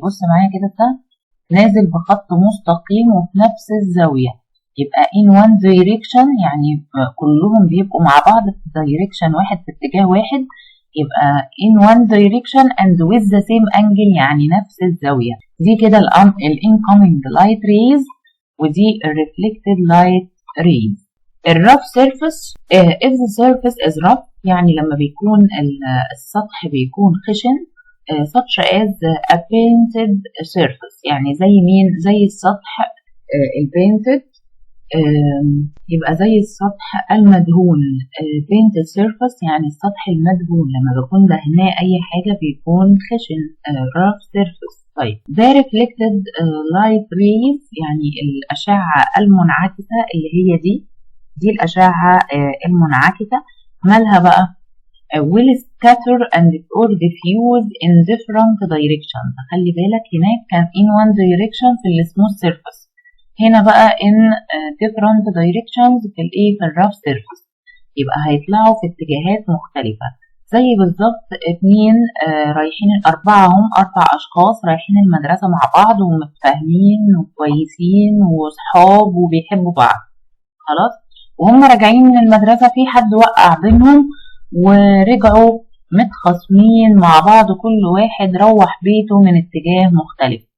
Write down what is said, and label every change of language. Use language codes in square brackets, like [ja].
[ar] بص معايا كده، ده نازل بخط مستقيم وفي نفس الزاوية، يبقى [en] in one direction [ar] يعني كلهم بيبقوا مع بعض في direction واحد، في اتجاه واحد، يبقى [en] in one direction and with the same angle [ar] يعني نفس الزاوية. دي كده [en] incoming light rays، [ar] ودي [en] reflected light rays. [ar] الرف [en] surface if the surface is rough [ar] يعني لما بيكون السطح بيكون خشن، [en] such as a painted surface [ar] يعني زي مين؟ زي السطح البينتد، يبقى زي السطح المدهون. [en] painted surface [ar] يعني السطح المدهون، لما بكون دهناه أي حاجة بيكون خشن، [en] rough surface. [ar] طيب ده [en] reflected light rays [ar] يعني الأشعة المنعكسة اللي هي دي دي الأشعة المنعكسة. مالها بقى؟ [en] will scatter and or diffuse in different directions. [ar] خلي بالك هناك كان [en] in one direction [ar] في السموث surface، هنا بقى [en] in different directions [ar] في الايه، في الرف surface، يبقى هيطلعوا في اتجاهات مختلفة. زي بالظبط اتنين رايحين، أربع أشخاص رايحين المدرسة مع بعض ومتفاهمين وكويسين وصحاب وبيحبوا بعض، خلاص، وهم راجعين من المدرسة في حد وقع بينهم ورجعوا متخاصمين مع بعض، كل واحد روح بيته من اتجاه مختلف.